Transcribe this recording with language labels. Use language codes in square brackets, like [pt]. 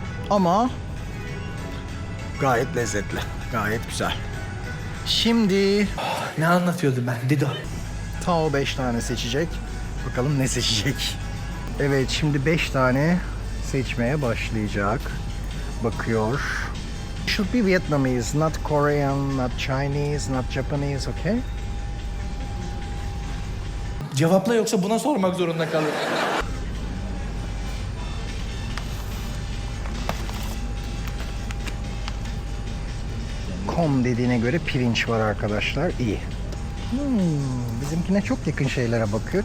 [tr] Ama gayet lezzetli. Gayet güzel. Şimdi Ne anlatıyordum ben Dido? Tao 5 tane seçecek. Bakalım ne seçecek. Evet, şimdi 5 tane seçmeye başlayacak. Bakıyor. [en] Should be Vietnamese, not Korean, not Chinese, not Japanese, okay? [tr] Cevapla yoksa buna sormak zorunda kalırım. Kom dediğine göre pirinç var arkadaşlar. İyi. Bizimkine çok yakın şeylere bakıyor.